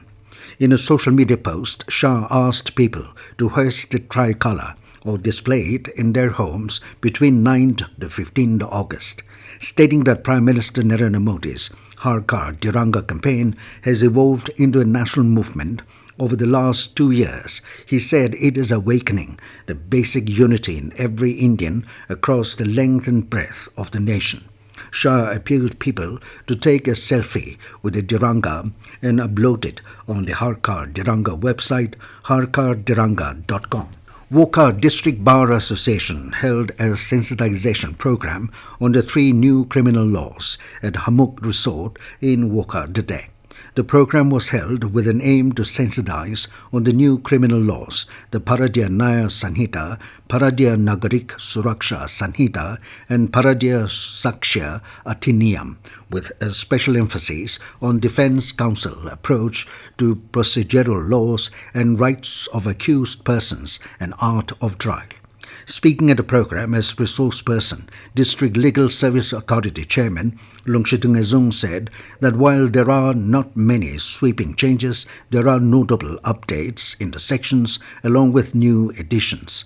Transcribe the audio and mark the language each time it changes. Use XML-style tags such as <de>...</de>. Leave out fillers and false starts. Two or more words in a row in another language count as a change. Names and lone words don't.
<en>In a social media post, Shah asked people to hoist the tricolour or display it in their homes between 9th to 15th August, stating that Prime Minister Narendra Modi's Har Ghar Tiranga campaign has evolved into a national movement over the last 2 years. He said it is awakening the basic unity in every Indian across the length and breadth of the nation. Shah appealed people to take a selfie with the Tiranga and upload it on the Har Ghar Tiranga website, harghartiranga.com. Wokha District Bar Association held a sensitization program on the 3 new criminal laws at Hammock Resort in Wokha today. The program was held with an aim to sensitize on the new criminal laws, the Bharatiya Nyaya Sanhita, Bharatiya Nagarik Suraksha Sanhita, and Bharatiya Sakshya Adhiniyam, with a special emphasis on Defence Council approach to procedural laws and rights of accused persons and art of trial. Speaking at the program as resource person, District Legal Service Authority Chairman Lungchitung Azung said that while there are not many sweeping changes, there are notable updates in the sections along with new additions.</en>